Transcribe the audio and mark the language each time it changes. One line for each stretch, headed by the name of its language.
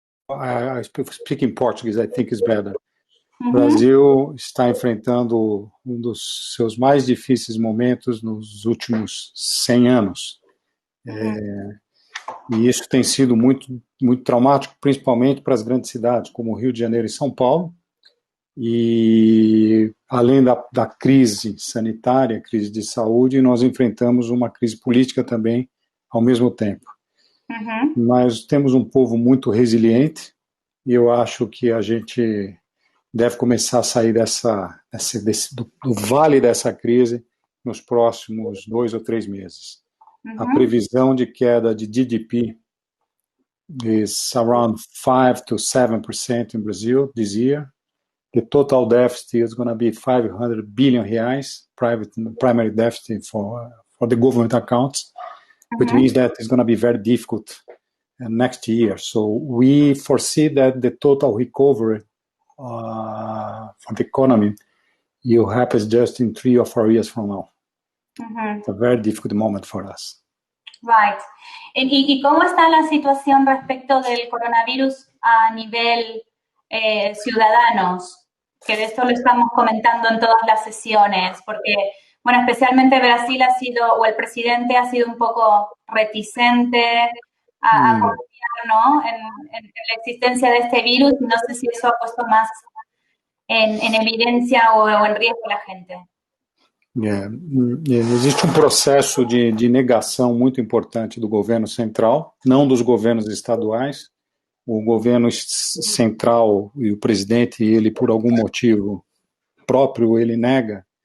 English: I speak in Portuguese, I think is better.
Portuguese: O Brasil está enfrentando um dos seus mais difíceis momentos nos últimos 100 anos. E isso tem sido muito, muito traumático, principalmente para as grandes cidades, como Rio de Janeiro e São Paulo. E, além da crise sanitária, crise de saúde, nós enfrentamos uma crise política também ao mesmo tempo. Mas temos um povo muito resiliente e eu acho que a gente deve começar a sair do vale dessa crise nos próximos 2 ou 3 meses. A previsão de queda de
English: GDP is around 5 to 7% in Brazil this year. The total deficit is going to be 500 billion reais, primary deficit for the government accounts, which means that it's going to be very difficult next year. So we foresee that the total recovery for the economy will happen just in 3 or 4 years from now. It's a very difficult moment for us. Right.
Spanish: ¿Y cómo está la situación respecto del coronavirus a nivel ciudadanos? Que de esto lo estamos comentando en todas las sesiones, porque, bueno, especialmente Brasil ha sido, o el presidente ha sido un poco reticente a confiar, ¿no?, en la existencia de este virus, y no sé si eso ha puesto más en evidencia o en riesgo a la gente.
Portuguese: Existe um processo de negação muito importante do governo central, não dos governos estaduais. O governo central e o presidente, ele por algum motivo próprio, ele nega